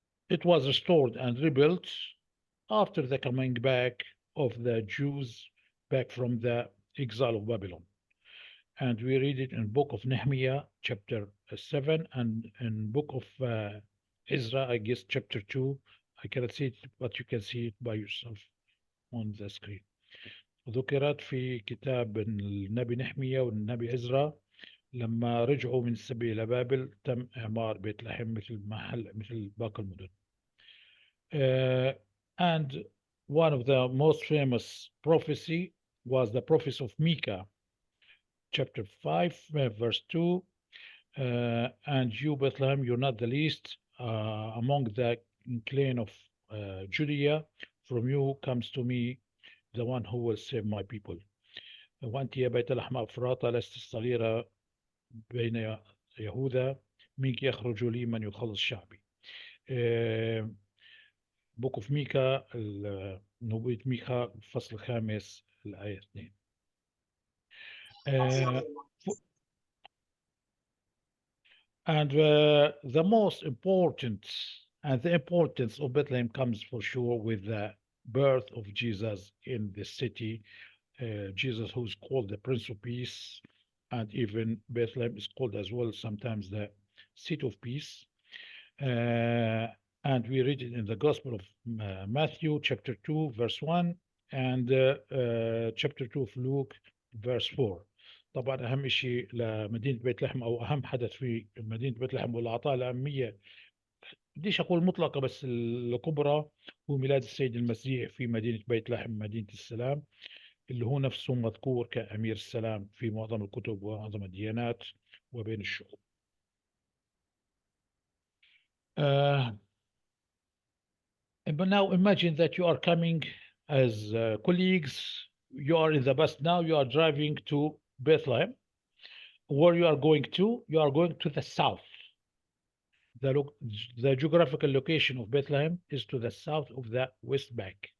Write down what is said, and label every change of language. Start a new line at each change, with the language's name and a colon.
English: It was restored and rebuilt after the coming back of the Jews back from the exile of Babylon. And we read it in book of Nehemiah, chapter 7, and in book of Ezra, I guess, chapter 2. I cannot see it, but you can see it by yourself on the screen.
Arabic: ذكرت في كتاب النبي نحمية والنبي عزرا لما رجعوا من السبي إلى بابل تم إعمار بيت لحم مثل باقي المدن.
English: And one of the most famous prophecy was the prophecy of Micah, chapter 5, verse 2. And you, Bethlehem, you're not the least among the clan of Judea. From you comes to me the one who will save my people.
Arabic: وأنت يا بيت لحم أفراطة لست الصغيرة بين يهوذا، منك يخرج لي من يخلص شعبي.
English: book of Micah,
Arabic: نبوة ميكا الفصل الخامس الآية 2.
English: Uh, and the most important and the importance of Bethlehem comes for sure with the birth of Jesus in the city. Jesus, who's called the Prince of Peace, and even Bethlehem is called as well sometimes the Seat of Peace. And we read it in the Gospel of Matthew, chapter 2, verse 1, and chapter 2 of Luke, verse 4.
Arabic: طبعا أهم شيء لمدينة بيت لحم أو أهم حدث في مدينة بيت لحم واللي أعطاه الأهمية، بديش أقول مطلقة بس الكبرى، هو ميلاد السيد المسيح في مدينة بيت لحم، مدينة السلام، اللي هو نفسه مذكور كأمير السلام في معظم الكتب ومعظم الديانات وبين الشعوب.
English: But now imagine that you are coming as colleagues, you are in the bus now, you are driving to Bethlehem. Where you are going to? You are going to the south. The geographical location of Bethlehem is to the south of the West Bank.